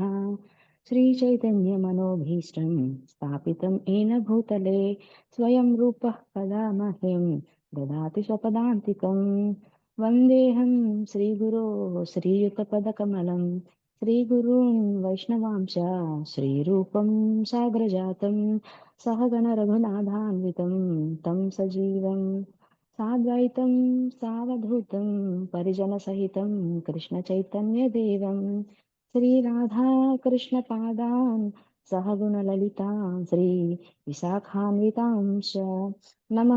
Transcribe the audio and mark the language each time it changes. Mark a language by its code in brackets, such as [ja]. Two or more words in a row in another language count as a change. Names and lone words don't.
[sa] శ్రీచైతన్యమనోభీష్టం స్థాపితం ఏన భూతలే స్వయం రూపః కదా మహ్యం దదాతి స్వపదాంతికం. వందేహం శ్రీగురో శ్రీయుతపదకమలం శ్రీగురూన్ వైష్ణవాంశ శ్రీరూపం సాగ్రజాతం सहगण रघुनाथान्वितं तं सजीवं साद्वैतं सावधूतं परिजनसहितं कृष्णचैतन्यदेवं श्रीराधाकृष्णपादान् सहगुणललितां श्रीविशाखान्वितांश्च नमः।